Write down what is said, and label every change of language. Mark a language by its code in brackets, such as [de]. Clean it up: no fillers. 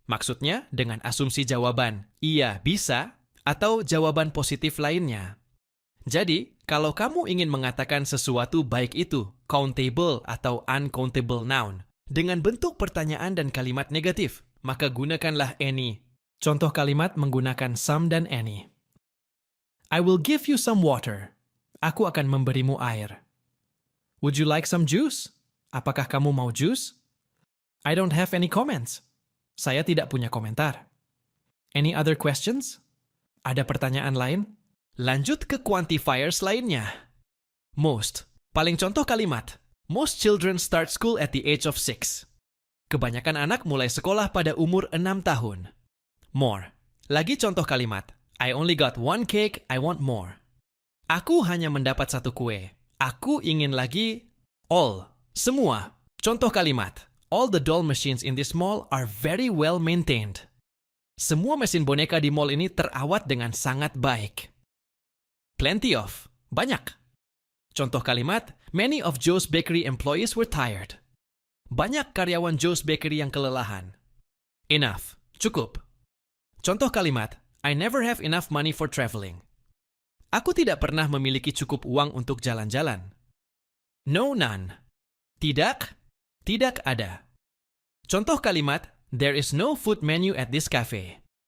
[id] Maksudnya dengan asumsi jawaban, iya bisa, atau jawaban positif lainnya. Jadi, kalau kamu ingin mengatakan sesuatu baik itu countable atau uncountable noun dengan bentuk pertanyaan dan kalimat negatif, maka gunakanlah any. Contoh kalimat menggunakan some dan any. [en] I will give you some water. [id] Aku akan memberimu air. [en] Would you like some juice? [id] Apakah kamu mau jus? [en] I don't have any comments. [id] Saya tidak punya komentar. [en] Any other questions? [id] Ada pertanyaan lain? Lanjut ke quantifiers lainnya. Most. Paling contoh kalimat. [en] Most children start school at the age of 6. [id] Kebanyakan anak mulai sekolah pada umur 6 tahun. [en] More. [id] Lagi contoh kalimat. [en] I only got one cake, I want more. [id] Aku hanya mendapat satu kue. Aku ingin lagi all. Semua. Contoh kalimat. [en] All the doll machines in this mall are very well maintained. [id] Semua mesin boneka di mall ini terawat dengan sangat baik. [en] Plenty of. Banyak. [id] Contoh kalimat, [en] many of Joe's Bakery employees were tired. [id] Banyak karyawan Joe's Bakery yang kelelahan. Enough. Cukup. Contoh kalimat, [en] I never have enough money for traveling. [id] Aku tidak pernah memiliki cukup uang untuk jalan-jalan. No, none. Tidak. Tidak ada. Contoh kalimat, [en] there is no food menu at this cafe.